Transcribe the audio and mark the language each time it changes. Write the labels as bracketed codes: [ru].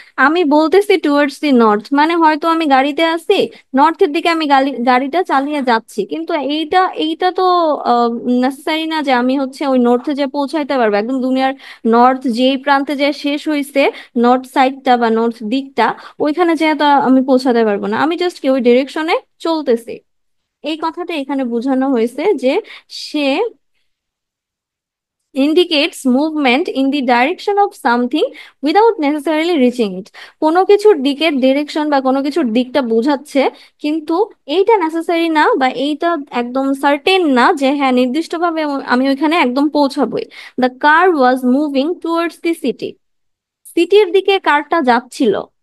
[bn] আমি বলতেছি towards the north, মানে হয়তো আমি গাড়িতে আছি, নর্থের দিকে আমি গাড়িটা চালিয়ে যাচ্ছি, কিন্তু এইটা এইটা তো নেসেসারি না যে আমি হচ্ছে ওই নর্থে যে পৌঁছাইতে পারবো। একদম দুনিয়ার নর্থ যেই প্রান্তে যে শেষ হয়েছে, নর্থ সাইডটা বা নর্থ দিকটা, ওইখানে যে তো আমি পৌঁছাতে পারবো না। আমি জাস্ট কি ওই ডিরেকশনে চলতেছি। এই কথাটা এখানে বোঝানো হয়েছে যে সে [en] indicates movement in the direction of something without necessarily reaching it। [bn] কোনো কিছুর দিকের ডিরেকশন বা কোনো কিছুর দিকটা বোঝাচ্ছে, কিন্তু এইটা নেসেসারি না বা এইটা একদম সার্টেন না যে হ্যাঁ নির্দিষ্টভাবে আমি ওইখানে একদম পৌঁছাবোই। [en] the car was moving towards the city, [bn] সিটির দিকে কারটা যাচ্ছিল।